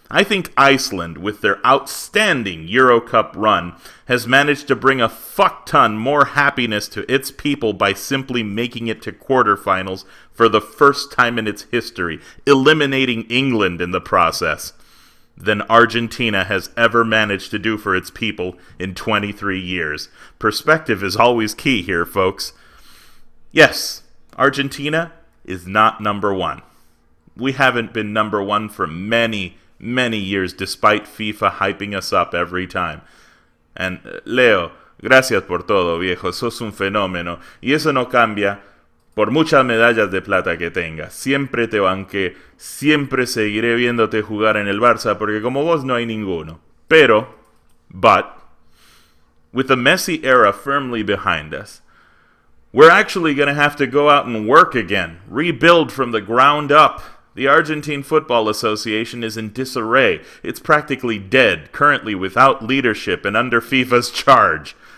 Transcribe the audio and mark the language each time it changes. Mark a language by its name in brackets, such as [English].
[English] I think Iceland, with their outstanding Euro Cup run, has managed to bring a fuck-ton more happiness to its people by simply making it to quarterfinals for the first time in its history, eliminating England in the process, than Argentina has ever managed to do for its people in 23 years. Perspective is always key here, folks. Yes, Argentina is not number 1. We haven't been number 1 for many years, despite FIFA hyping us up every time. [Spanish] And Leo, gracias por todo, viejo. Sos un fenómeno. Y eso no cambia por muchas medallas de plata que tengas. Siempre te banqué. Siempre seguiré viéndote jugar en el Barça, porque como vos no hay ninguno. [English] But, with the Messi era firmly behind us, we're actually going to have to go out and work again. Rebuild from the ground up. The Argentine Football Association is in disarray. It's practically dead, currently without leadership and under FIFA's charge.